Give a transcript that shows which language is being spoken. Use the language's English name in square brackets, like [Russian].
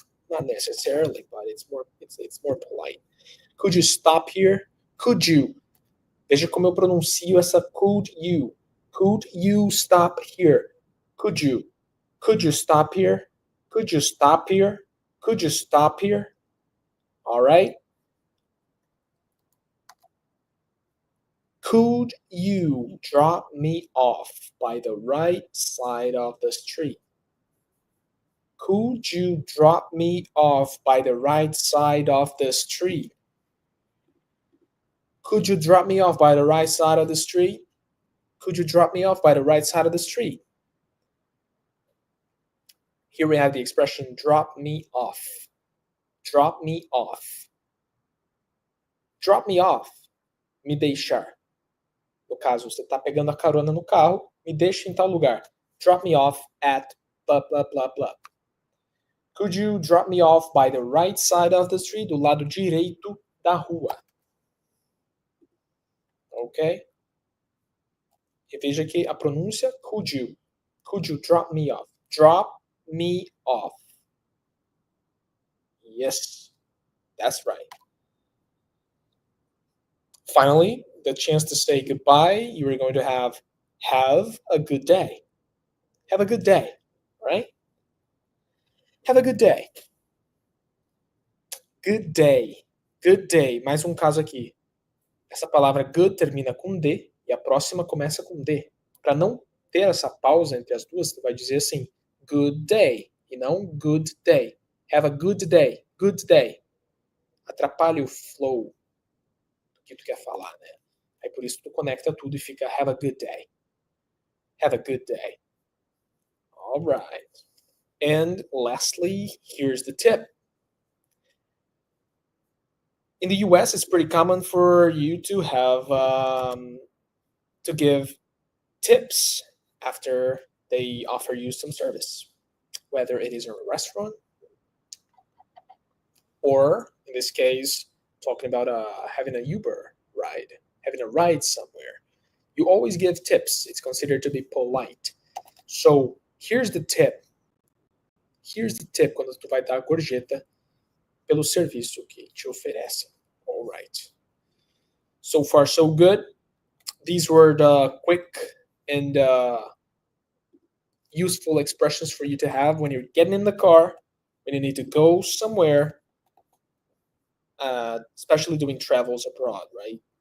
[English] Not necessarily, but it's more polite. Could you stop here? Could you? [Portuguese] Veja como eu pronuncio essa [English] could you. Could you stop here? Could you? Could you stop here? Could you stop here? Could you stop here? All right. Could you drop me off by the right side of the street? Could you drop me off by the right side of the street? Could you drop me off by the right side of the street? Could you drop me off by the right side of the street? Here we have the expression drop me off. Drop me off. Drop me off. [Portuguese] Me deixar. No caso, você está pegando a carona no carro, me deixa em tal lugar. [English] Drop me off at blah, blah, blah, blah. Could you drop me off by the right side of the street? [Portuguese] Do lado direito da rua. Ok? E veja que a pronúncia, [English] could you. Could you drop me off? Drop me off. Yes, that's right. Finally, the chance to say goodbye, you are going to have a good day. Have a good day, right? Have a good day. Good day. Good day. [Portuguese] Mais caso aqui. Essa palavra good termina com D e a próxima começa com D. Para não ter essa pausa entre as duas, você vai dizer assim, [English] good day, [Portuguese] e não good day. [English] Have a good day. Good day. [Portuguese] Atrapalha o flow do que tu quer falar, né? Aí por isso tu conecta tudo e fica [English] have a good day. Have a good day. All right. And lastly, here's the tip. In the US, it's pretty common for you to have to give tips after they offer you some service, whether it is in a restaurant or, in this case, talking about having a Uber ride, having a ride somewhere. You always give tips. It's considered to be polite. So here's the tip. Here's the tip [Portuguese] quando tu vai dar a gorjeta pelo serviço que te oferecem. [English] All right. So far, so good. These were the quick and useful expressions for you to have when you're getting in the car, when you need to go somewhere, especially doing travels abroad, right?